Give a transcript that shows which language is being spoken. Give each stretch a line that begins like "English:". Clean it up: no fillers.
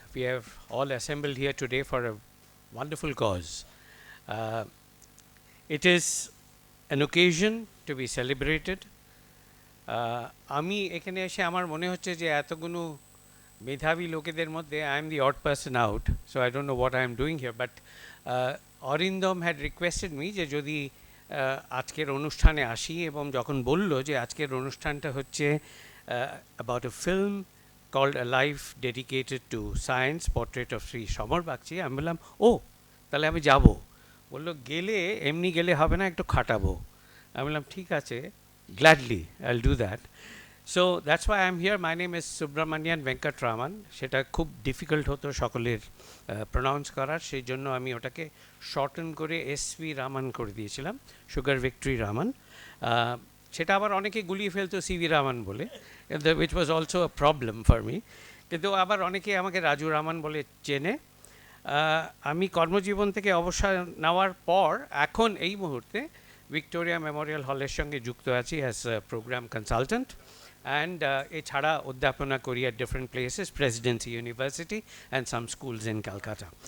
English: We have all assembled here today for a wonderful cause. Uh, it is an occasion to be celebrated.
Bangla: আমি এখানে এসে আমার মনে হচ্ছে যে এতগুলো মেধাবী লোকেদের মধ্যে
English: I am the odd person out, so I don't know what I am doing here. But
Bangla: Arindam
English: had requested me
Bangla: যে যদি আজকের অনুষ্ঠানে আসি, এবং যখন বলল যে আজকের অনুষ্ঠানটা হচ্ছে
English: about a film called A Life Dedicated to Science, Portrait of Sri Samar Bagchi,
Bangla: আমি বললাম ও তাহলে আমি যাব. বললো গেলে এমনি গেলে হবে না, একটু খাটাবো. আমি বললাম ঠিক আছে,
English: gladly I'll do that. So that's why I'm here. My name is Subramanian Venkatraman.
Bangla: সেটা খুব ডিফিকাল্ট হতো সকলের প্রনাউন্স করার, সেই জন্য আমি ওটাকে শর্টন করে SV রামান করে দিয়েছিলাম, সুগার ভিক্টরি রামান. সেটা আবার অনেকে গুলিয়ে ফেলতো CV রামান বলে,
English: which was also a problem for me.
Bangla: কিন্তু আবার অনেকে আমাকে রাজু রামান বলে চেনে. আমি কর্মজীবন থেকে অবসর নেওয়ার পর এখন এই মুহূর্তে ভিক্টোরিয়া মেমোরিয়াল হলের সঙ্গে যুক্ত আছি
English: as programme consultant, and
Bangla: এছাড়া অধ্যাপনা করি
English: At different places, Presidency University and some schools in Calcutta.